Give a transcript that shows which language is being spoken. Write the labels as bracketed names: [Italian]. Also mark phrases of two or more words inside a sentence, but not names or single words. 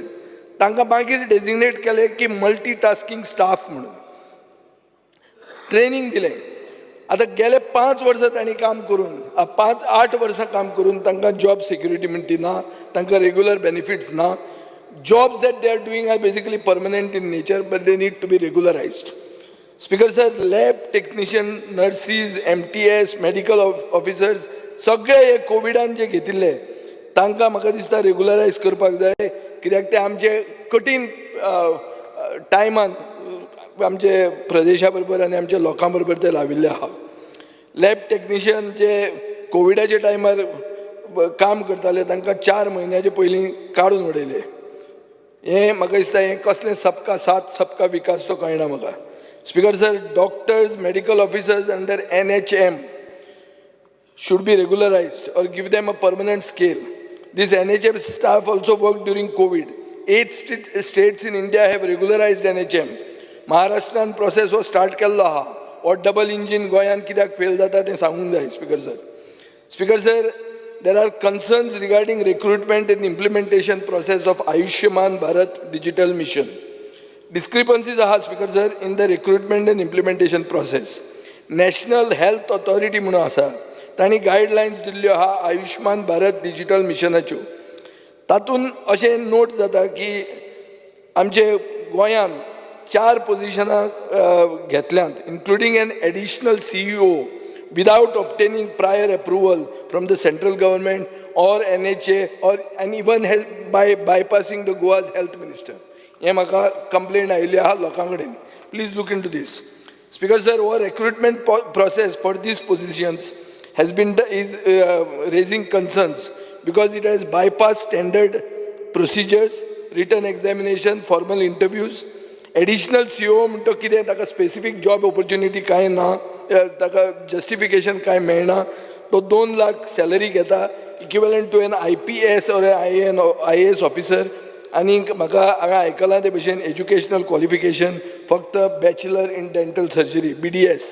[Konkani] तांकां मागीर डेजिग्नेट केले की [English] multi tasking staff [Konkani] म्हणून ट्रेनिंग दिलें. आता गेले 5 वर्सां तांणी काम करून 5-8 वर्सां काम करून तांकां [English] job security [Konkani] म्हणटी ना, तांकां [English] regular benefits [Konkani] ना. [English] Jobs that they are doing are basically permanent in nature but they need to be regularized. Speaker sir, lab technician, [Konkani] नर्सीज, MTS, [English] medical officers [Konkani] सगळे हे कोविडान जे घेतिल्ले तांकां म्हाका दिसता रेग्युलरायज करपाक जाय. कित्याक ते आमचे कठीण टायमान आमचे प्रदेशा बरोबर आनी आमच्या लोकां बरोबर ते लाविल्ले आहा. [English] lab technician [Konkani] जे कोविडाच्या टायमार काम करताले तांकां 4 म्हयन्याचे पयलीं काडून उडयले. हें म्हाका दिसता हें कसलें [Hindi] सबका साथ सबका विकास [Konkani] तो कळना म्हाका. [English] Speaker sir, doctors, medical officers under NHM should be regularized or give them a permanent scale. This NHM staff also worked during COVID. 8 states in India have regularized NHM. [Konkani] महाराष्ट्रान प्रोसेस हो स्टार्ट केल्लो आहा. हो [English] double engine [Konkani] गोंयान कित्याक फेल जाता तें सांगूंक जाय. [English] Speaker sir, Speaker sir, there are concerns regarding recruitment and implementation process of Ayushman Bharat Digital Mission. डिस्क्रिपन्सीज आहा Speaker sir in the recruitment and implementation process. [Konkani] नॅशनल हेल्थ ऑथॉरिटी म्हणून आसा, तांणी गायडलायन्स दिल्ल्यो आहा आयुष्यमान भारत डिजिटल मिशनाच्यो. तातूंत अशें नोट जाता की आमचे गोंयान 4 पोजिशनां घेतल्यांत, [English] including an additional CEO without obtaining prior approval from the central government or NHA and even by bypassing the Goa's health minister. [Konkani] हे म्हाका कंप्लेंट आयिल्ली आहा लोकां कडेन. [English] Please look into this. Speaker sir, हो recruitment process for this positions has been raising concerns because it has bypassed standard procedures, written examination, formal interviews. [Konkani] एडिशनल CEO म्हणटा कितें ताका [English] specific job opportunity [Konkani] कांय ना, ताका जस्टिफिकेशन कांय मेळना. तो 2 लाख सॅलरी घेता, [English] equivalent to an IPS aur IAS officer. [Konkani] आनी म्हाका हांवें आयकलां ते भशेन [English] educational qualification [Konkani] फक्त [English] Bachelor in Dental Surgery [Konkani] BDS.